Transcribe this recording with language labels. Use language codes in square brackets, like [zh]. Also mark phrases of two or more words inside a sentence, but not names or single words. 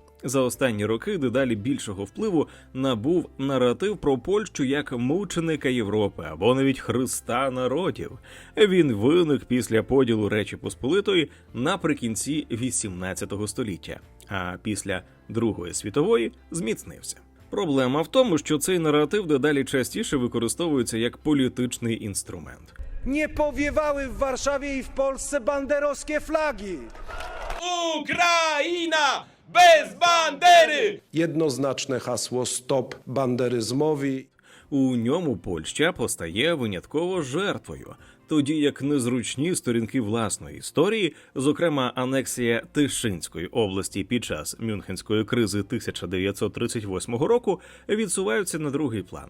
[uk] За останні роки дедалі більшого впливу набув наратив про Польщу як мученика Європи або навіть Христа народів. Він виник після поділу Речі Посполитої наприкінці XVIII століття, а після Другої світової зміцнився. Проблема в тому, що цей наратив дедалі частіше використовується як політичний інструмент. [pl] Nie powiewały w Warszawie i w Polsce banderowskie flagi. Ukraina bez bandery! Jednoznaczne hasło stop banderyzmowi. [uk] У ньому Польща постає винятково жертвою, тоді як незручні сторінки власної історії, зокрема анексія Тишинської області під час Мюнхенської кризи 1938 року, відсуваються на другий план.